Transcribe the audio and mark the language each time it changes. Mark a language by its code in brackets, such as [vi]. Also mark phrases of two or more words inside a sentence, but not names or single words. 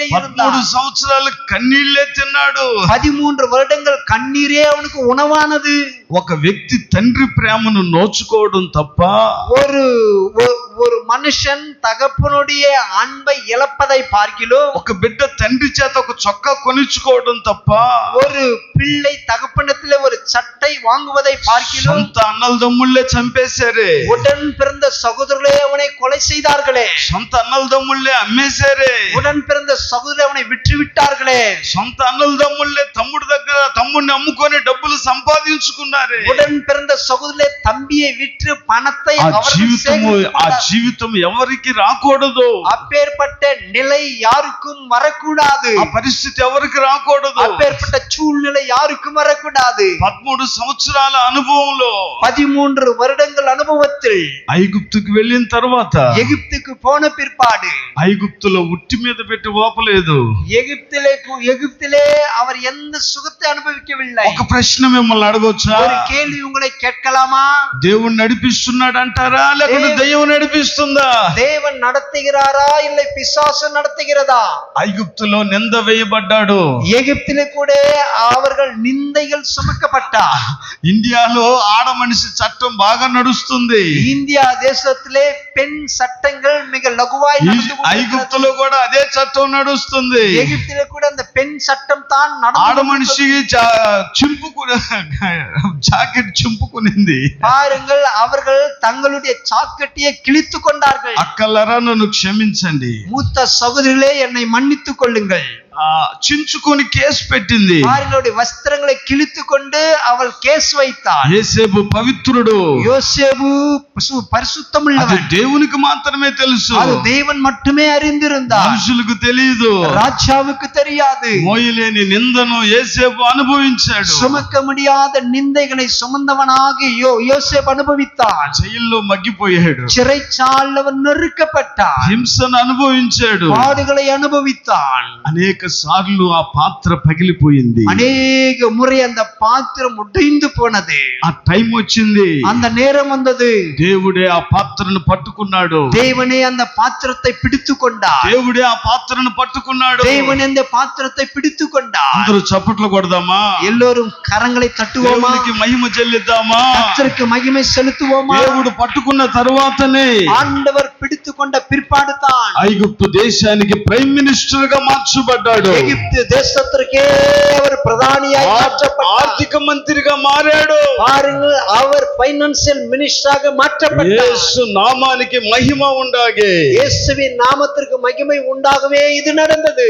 [ta] 13 இருந்தான். [te] సంవత్సరాలు కన్నీళ్లే తిన్నాడు. [ta] 13 வருடங்கள் கண்ணீரே அவனுக்கு உணவானது. [te] ఒక వ్యక్తి తండ్రి ప్రేమను నోచుకోవడం తప్ప [ta] ஒரு மனுஷன் தகப்பனுடைய அன்பை இழப்பதை பார்க்கிலும் [te] ఒక బిడ్డ తండ్రి చేత ఒక చొక్కా కొనిచ్చుకోవడం తప్ప [ta] ஒரு பிள்ளை தகப்பனத்திலே ஒரு சட்டை வாங்குவதை பார்க்கிலும் [te] సొంత అన్నలదమ్ముళ్ళే చంపేశారే. [ta] உடன் பிறந்த சகோதரர்களே அவனை கொலை செய்தார்களே. [te] సొంత అన్నలదమ్ముళ్ళే అమ్మేశారే. [ta] உடன் பிறந்த சகோதரரை அவனை விற்று விட்டார்களே. [te] సొంత అన్నలదమ్ముళ్ళే తమ్ముడి దగ్గర తమ్ముడిని అమ్ముకొని డబ్బులు సంపాదించుకున్నారే. [ta] உடன் பிறந்த சகோதரே தம்பியை விற்று பணத்தை [te] ఆ [ta] அவர்கள் [te] జీవితం ఎవరికి రాకూడదు. [ta] அப்பேற்பட்ட நிலை யாருக்கும் வரக்கூடாது. [te] ఆ పరిస్థితి ఎవరికి రాకూడదు. [ta] அப்பேற்பட்ட சூழ்நிலை யாருக்கும் வரக்கூடாது. [te] 13 సంవత్సరాల అనుభవంలో [ta] 13 வருடங்கள் அனுபவத்தில் [te] ఐగుప్తుకు వెళ్ళిన తర్వాత [ta] எகிப்துக்கு போன பிற்பாடு [te] ఐగుప్తులో ఉట్టి మీద పెట్టి ఓపలేదు. [ta] எகிப்திலே அவர் எந்த சுகத்தை அனுபவிக்கவில்லை. [te] ఒక ప్రశ్న మిమ్మల్ని అడగొచ్చా? [ta] ஒரு கேள்வி உங்களை கேட்கலாமா? [te] దేవుడు నడిపిస్తున్నాడు అంటారా లేకపోతే దెయ్యం నడిపిస్తుందా? [ta] தேவன் நடத்துகிறாரா இல்லை பிசாசு நடத்துகிறதா? [te] ఐగుప్తులో నింద వేయబడ్డాడు. [ta] எகிப்திலே கூட அவர்கள் நிந்தைகள் சுமக்கப்பட்டார். [te] ఇండియాలో ఆడ మనిషి చట్టం బాగా నడుస్తుంది. [ta] இந்தியா தேசத்திலே பெண் சட்டங்கள் மிக லகுவாய் நடந்து [te] ఐగుప్తులో కూడా అదే చట్టం నడుస్తుంది. [ta] எகிப்திலே கூட அந்த பெண் சட்டம் தான் [te] ఆడ మనిషి జాకెట్ చింపుకునింది. [ta] பாருங்கள், அவர்கள் தங்களுடைய சாக்கெட்டியை கிழித்துக் கொண்டார்கள். [te] అక్కలరా నన్ను క్షమించండి. [ta] மூத்த சகோதரிகளே என்னை மன்னித்துக் கொள்ளுங்கள். [te] చించుకొని కేసు పెట్టింది. [ta] அவர்களுடைய வஸ்திரங்களை கிழித்துக் கொண்டு அவள் கேஸ் வைத்தாள். [te] యేసేపు పవిత్రుడు. [ta] யோசேப்பு பரிசுத்தமுள்ளவன். [te] దేవునికి మాత్రమే తెలుసు. [ta] அது தேவன் மட்டுமே அறிந்திருந்தார். [te] మనుషులకు తెలియదు. [ta] ராஜாவுக்கு தெரியாது. [te] మోయలేని నిందను యేసేపు అనుభవించాడు. [ta] சுமக்க முடியாத நிந்தைகளை சுமந்தவனாக யோசேப்பு அனுபவித்தான். [te] జైల్లో మగ్గిపోయాడు. [ta] சிறைச்சாலையில் அவன் நெருக்கப்பட்டான். [te] హింసను అనుభవించాడు. [ta] பாடுகளை அனுபவித்தான். [te] అనేక సార్లు ఆ పాత్ర పగిలిపోయింది. [ta] அநேக முறை அந்த பாத்திரம் உடைந்து போனது. [te] ఆ టైం వచ్చింది. [ta] அந்த நேரம் வந்தது. [te] దేవుడే ఆ పాత్రను పట్టుకున్నాడు. [ta] தேவனே அந்த பாத்திரத்தை பிடித்துக் கொண்டார். [te] దేవుడే ఆ పాత్రను పట్టుకున్నాడు. [ta] தேவன் அந்த பாத்திரத்தை பிடித்துக் கொண்டார். [te] అందరూ చప్పట్లు కొడదామా? [ta] எல்லோரும் கரங்களை தட்டுவோமா? [te] దేవునికి మహిమ చెల్లిద్దామా? [ta] கர்த்தருக்கு மகிமை செலுத்துவோமா? [te] దేవుడు పట్టుకున్న తరువాతనే [ta] ஆண்டவர் பிடித்துக் கொண்ட பிற்பாடு தான் [te] ఐగుప్తు దేశానికి [en] prime minister [te] గా మార్చబడ్డాడు. [ta] எகிப்து தேசத்திற்கே அவர் பிரதானியாய் மாற்றப்பட்டார். [te] ఆర్థిక మంత్రిగా మారాడు. [ta] பாருங்கள், அவர் [en] financial minister [ta] மாற்றப்பட்டார். [te] యేసు నామానికి మహిమ ఉండాగే. [ta] இயேசுவின் நாமத்திற்கு மகிமை உண்டாகவே இது நடந்தது.